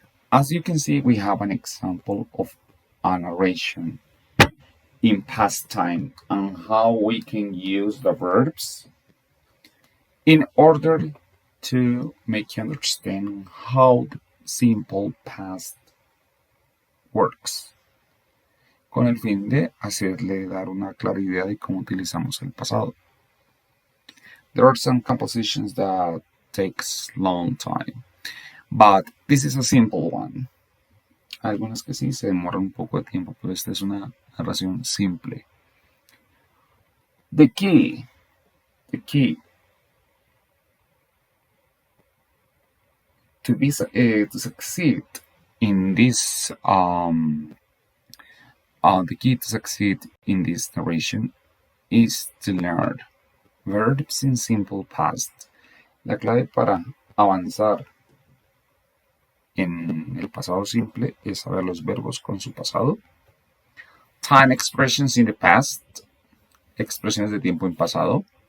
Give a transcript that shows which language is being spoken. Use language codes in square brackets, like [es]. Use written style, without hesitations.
[en] As you can see, we have an example of a narration in past time and how we can use the verbs in order to make you understand how the simple past works, [es] con el fin de hacerle dar una clara idea de cómo utilizamos el pasado. [en] There are some compositions that takes long time, but this is a simple one. [es] Algunas que sí se demoran un poco de tiempo, pero esta es una narración simple. [en] The key To succeed in this, the key to succeed in this narration is to learn verbs in simple past. [es] La clave para avanzar en el pasado simple es saber los verbos con su pasado. [en] Time expressions in the past, [es] expresiones de tiempo en pasado.